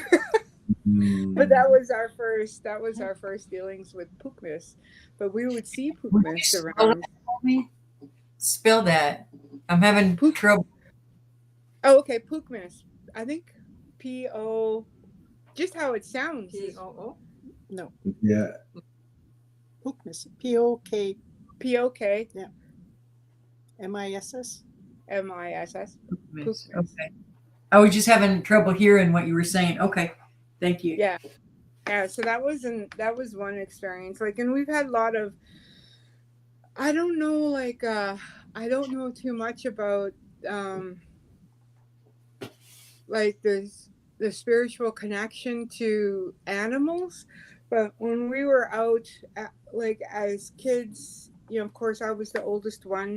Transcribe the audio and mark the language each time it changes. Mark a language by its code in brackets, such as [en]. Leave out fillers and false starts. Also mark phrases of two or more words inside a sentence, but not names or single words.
[en] But that was our first dealings with Pukmis. But we would see Pukmis around. Spell that. I'm having trouble. Oh, okay, Pukmis. I think P-O, just how it sounds. P-O-O? No, Yeah. Pukmis. P-O-K P-O-K M-I-S-S. M-I-S-S. Pukmis. Okay. I was just having trouble hearing what you were saying. Okay. Thank you. Yeah. So that was one experience. Like, and we've had a lot of, I don't know, like I don't know too much about like the spiritual connection to animals, but when we were out like as kids, you know, of course I was the oldest one.